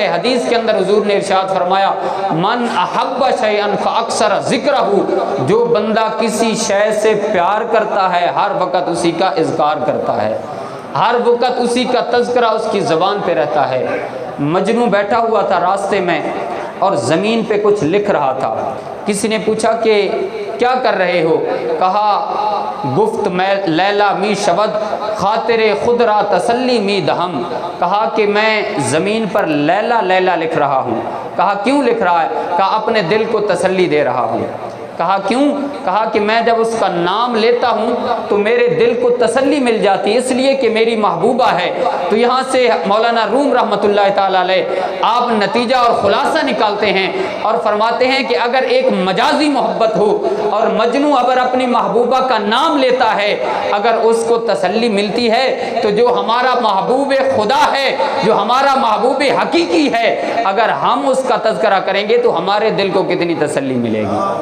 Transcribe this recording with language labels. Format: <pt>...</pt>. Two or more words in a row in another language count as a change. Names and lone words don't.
<ur>حدیث کے اندر حضور نے ارشاد فرمایا</ur> <ar>من احب شیئا فاکثر ذکرہ،</ar> <ur>جو بندہ کسی شے سے پیار کرتا ہے ہر وقت اسی کا اذکار کرتا ہے، ہر وقت اسی کا تذکرہ اس کی زبان پہ رہتا ہے۔ مجنوں بیٹھا ہوا تھا راستے میں اور زمین پہ کچھ لکھ رہا تھا۔ کسی نے پوچھا کہ کیا کر رہے ہو؟</ur> <fa>کہا گفت میں لیلا می شود خاطر خود را تسلی می دہم،</fa> <ur>کہا کہ میں زمین پر لیلا لیلا لکھ رہا ہوں۔ کہا کیوں لکھ رہا ہے؟ کہا اپنے دل کو تسلی دے رہا ہوں۔ کہا کیوں؟ کہا کہ میں جب اس کا نام لیتا ہوں تو میرے دل کو تسلی مل جاتی، اس لیے کہ میری محبوبہ ہے۔ تو یہاں سے مولانا روم رحمۃ اللہ تعالیٰ علیہ آپ نتیجہ اور خلاصہ نکالتے ہیں اور فرماتے ہیں کہ اگر ایک مجازی محبت ہو اور مجنوں اگر اپنی محبوبہ کا نام لیتا ہے، اگر اس کو تسلی ملتی ہے، تو جو ہمارا محبوب خدا ہے، جو ہمارا محبوب حقیقی ہے، اگر ہم اس کا تذکرہ کریں گے تو ہمارے دل کو کتنی تسلی ملے گی۔</ur>